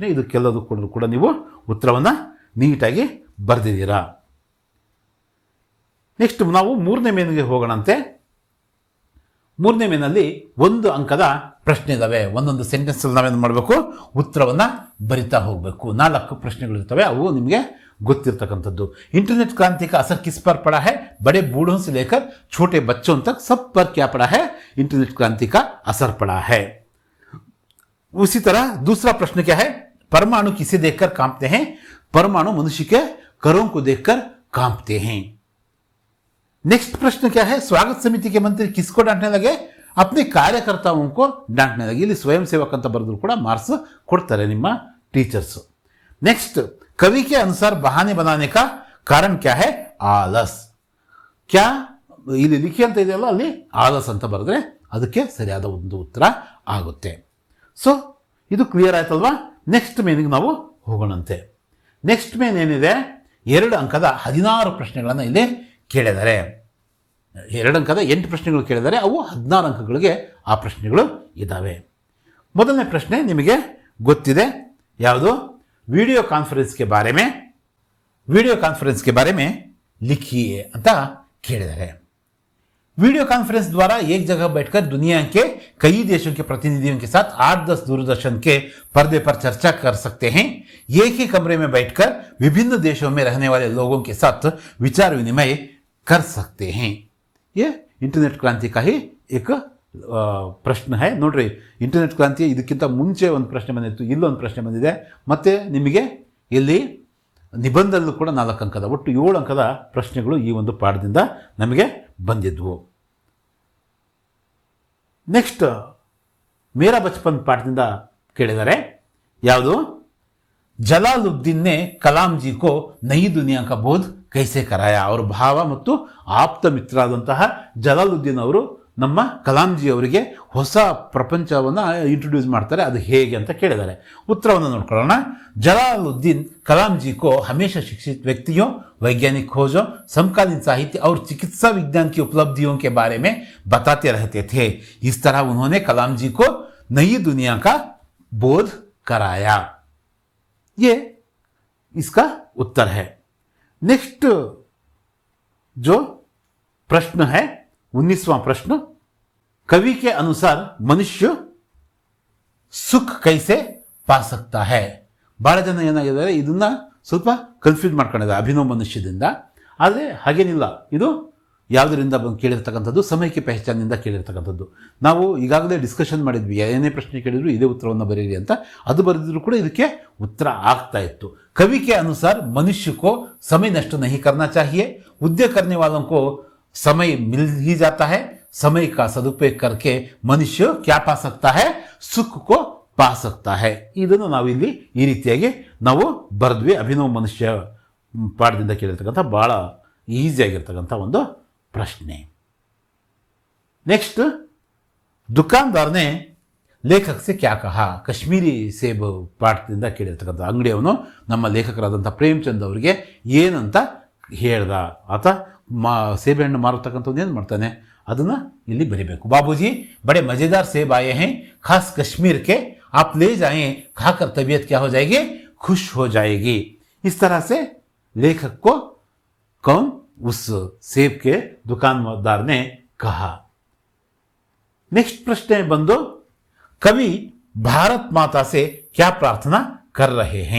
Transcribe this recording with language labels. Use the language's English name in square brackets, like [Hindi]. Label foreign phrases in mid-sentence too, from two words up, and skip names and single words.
[Kannada] ಇದು ಕೆಲವು ಕೂಡ ನೀವು ಉತ್ತರವನ್ನು ನೀಟಾಗಿ ಬರೆದಿದ್ದೀರಾ. ನೆಕ್ಸ್ಟ್ ನಾವು 3ನೇ ಮೇನಿಗೆ ಹೋಗೋಣಂತೆ. 3ನೇ ಮೇನಲ್ಲಿ 1 ಅಂಕದ ಪ್ರಶ್ನೆ ಇದ್ದಾವೆ. ಒಂದೊಂದು ಸೆಂಟೆನ್ಸಲ್ಲಿ ನಾವೇನು ಮಾಡಬೇಕು, ಉತ್ತರವನ್ನು ಬರಿತಾ ಹೋಗಬೇಕು. 4 ಪ್ರಶ್ನೆಗಳಿರ್ತವೆ, ಅವು ನಿಮಗೆ ಗೊತ್ತಿರ್ತಕ್ಕಂಥದ್ದು. [Hindi] इंटरनेट क्रांति का असर किस पर पड़ा है? बड़े बूढ़ों से लेकर छोटे बच्चों तक सब पर क्या पड़ा है? इंटरनेट क्रांति का असर पड़ा है. उसी तरह दूसरा प्रश्न क्या है? परमाणु किसे देखकर कांपते हैं? परमाणु मनुष्य के करों को देखकर कांपते हैं. नेक्स्ट प्रश्न क्या है? स्वागत समिति के मंत्री किसको डांटने लगे? अपने कार्यकर्ताओं को डांटने लगे. [Kannada] ಇಲ್ಲಿ ಸ್ವಯಂ ಸೇವಕ ಅಂತ ಬರೆದ್ರು ಕೂಡ ಮಾರ್ಕ್ಸ್ ಕೊಡ್ತಾರೆ ನಿಮ್ಮ ಟೀಚರ್ಸ್. [Hindi] नेक्स्ट, कवि के अनुसार बहाने बनाने का कारण क्या है? आलस. [Kannada] क्या ಇಲ್ಲಿ ಲಿಖಿ ಅಂತ ಇದೆಯಲ್ಲ, ಅಲ್ಲಿ ಆಲಸ್ ಅಂತ ಬರೆದ್ರೆ ಅದಕ್ಕೆ ಸರಿಯಾದ ಒಂದು ಉತ್ತರ ಆಗುತ್ತೆ. ಸೊ ಇದು ಕ್ಲಿಯರ್ ಆಯ್ತಲ್ವಾ? ನೆಕ್ಸ್ಟ್ ಮೇನಿಗೆ ನಾವು ಹೋಗೋಣಂತೆ. ನೆಕ್ಸ್ಟ್ ಮೇನ್ ಏನಿದೆ, 2 ಅಂಕದ 16 ಪ್ರಶ್ನೆಗಳನ್ನು ಇಲ್ಲಿ ಕೇಳಿದ್ದಾರೆ. 2 ಅಂಕದ 8 ಪ್ರಶ್ನೆಗಳು ಕೇಳಿದ್ದಾರೆ. ಅವು 16 ಅಂಕಗಳಿಗೆ ಆ ಪ್ರಶ್ನೆಗಳು ಇದ್ದಾವೆ. ಮೊದಲನೇ ಪ್ರಶ್ನೆ ನಿಮಗೆ ಗೊತ್ತಿದೆ ಯಾವುದು? [English] video conference [Hindi] के बारे में लिखिए [Kannada] ಅಂತ ಕೇಳಿದ್ದಾರೆ. [English] video conference [Hindi] द्वारा एक जगह बैठकर दुनिया के कई देशों के प्रतिनिधियों के साथ 8-10 दूरदर्शन के पर्दे पर चर्चा कर सकते हैं. एक ही कमरे में बैठकर विभिन्न देशों में रहने वाले लोगों के साथ विचार विनिमय कर सकते हैं. ये इंटरनेट क्रांति का ही एक ಪ್ರಶ್ನೆ है. [Kannada] ನೋಡ್ರಿ, ಇಂಟರ್ನೆಟ್ ಕ್ರಾಂತಿ ಇದಕ್ಕಿಂತ ಮುಂಚೆ ಒಂದು ಪ್ರಶ್ನೆ ಬಂದಿತ್ತು, ಇಲ್ಲೊಂದು ಪ್ರಶ್ನೆ ಬಂದಿದೆ, ಮತ್ತು ನಿಮಗೆ ಇಲ್ಲಿ ನಿಬಂಧದಲ್ಲೂ ಕೂಡ 4 ಅಂಕದ ಒಟ್ಟು 7 ಅಂಕದ ಪ್ರಶ್ನೆಗಳು ಈ ಒಂದು ಪಾಠದಿಂದ ನಮಗೆ ಬಂದಿದ್ವು. ನೆಕ್ಸ್ಟ್ ಮೇರಾ ಬಚಪನ್ ಪಾಠದಿಂದ ಕೇಳಿದ್ದಾರೆ. ಯಾವುದು? [Hindi] जलालुद्दीन ने कलाम जी को नई दुनिया का बोध कैसे कराया. [Kannada] ಅವರ ಭಾವ ಮತ್ತು ಆಪ್ತ ಮಿತ್ರರಾದಂತಹ ಜಲಾಲುದ್ದೀನ್ ಅವರು ನಮ್ಮ ಕಲಾಂಜಿ ಅವರಿಗೆ ಹೊಸ ಪ್ರಪಂಚವನ್ನು ಇಂಟ್ರೊಡ್ಯೂಸ್ ಮಾಡ್ತಾರೆ. ಅದು ಹೇಗೆ ಅಂತ ಕೇಳಿದ್ದಾರೆ. ಉತ್ತರವನ್ನು ನೋಡ್ಕೊಳ್ಳೋಣ. [Hindi] जलालुद्दीन कलाम जी को हमेशा शिक्षित व्यक्तियों, वैज्ञानिक खोजों, समकालीन साहित्य और चिकित्सा विज्ञान की उपलब्धियों के बारे में बताते रहते थे. इस तरह उन्होंने कलाम जी को नई दुनिया का बोध कराया. ये इसका उत्तर है. नेक्स्ट जो प्रश्न है 19वां प्रश्न, कवि के अनुसार मनुष्य सुख कैसे पा सकता है? [Kannada] ಭಾಳ ಜನ ಏನಾಗಿದ್ದಾರೆ, ಇದನ್ನ ಸ್ವಲ್ಪ ಕನ್ಫ್ಯೂಸ್ ಮಾಡ್ಕೊಂಡಿದ್ದಾರೆ ಅಭಿನವ ಮನುಷ್ಯದಿಂದ. ಆದರೆ ಹಾಗೇನಿಲ್ಲ, ಇದು ಯಾವುದರಿಂದ ಕೇಳಿರ್ತಕ್ಕಂಥದ್ದು? ಸಮಯಕ್ಕೆ ಪಹಚಾನಿಂದ ಕೇಳಿರ್ತಕ್ಕಂಥದ್ದು. ನಾವು ಈಗಾಗಲೇ ಡಿಸ್ಕಷನ್ ಮಾಡಿದ್ವಿ, ಏನೇ ಪ್ರಶ್ನೆ ಕೇಳಿದ್ರು ಇದೇ ಉತ್ತರವನ್ನು ಬರೀರಿ ಅಂತ. ಅದು ಬರೆದಿದ್ರು ಕೂಡ ಇದಕ್ಕೆ ಉತ್ತರ ಆಗ್ತಾ ಇತ್ತು. [Hindi] कवि के अनुसार मनुष्य को समय नष्ट नहीं करना चाहिए. उद्योग करने वालों को समय मिल ही जाता है. समय का सदुपयोग करके मनुष्य क्या पा सकता है? सुख को पा सकता है. [Kannada] ಇದನ್ನು ನಾವು ಇಲ್ಲಿ ಈ ರೀತಿಯಾಗಿ ನಾವು ಬರೆದ್ವಿ. ಅಭಿನವ ಮನುಷ್ಯ ಪಾಠದಿಂದ ಕೇಳಿರ್ತಕ್ಕಂಥ ಭಾಳ ಈಸಿಯಾಗಿರ್ತಕ್ಕಂಥ ಒಂದು ಪ್ರಶ್ನೆ. ನೆಕ್ಸ್ಟ್, [Hindi] दुकानदार ने लेखक से क्या कहा? [Kannada] ಕಾಶ್ಮೀರಿ ಸೇಬ್ ಪಾಠದಿಂದ ಕೇಳಿರ್ತಕ್ಕಂಥ ಅಂಗಡಿಯವನು ನಮ್ಮ ಲೇಖಕರಾದಂಥ ಪ್ರೇಮಚಂದ್ ಅವರಿಗೆ ಏನಂತ ಹೇಳ್ದ? ಆತ ಸೇಬೆಹಣ್ಣು ಮಾರತಕ್ಕಂಥದ್ದು ಏನು ಮಾಡ್ತಾನೆ, ಅದನ್ನು ಇಲ್ಲಿ ಬರೀಬೇಕು. [Hindi] बाबूजी बड़े मज़ेदार सेब आए हैं, खास कश्मीर के, आप ले जाएं, खाकर तबीयत क्या हो जाएगी? खुश हो जाएगी. इस तरह से लेखक को कौन? उस सेब के दुकानदार ने कहा. नेक्स्ट प्रश्न बंदो, कवि भारत माता से क्या प्रार्थना कर रहे हैं?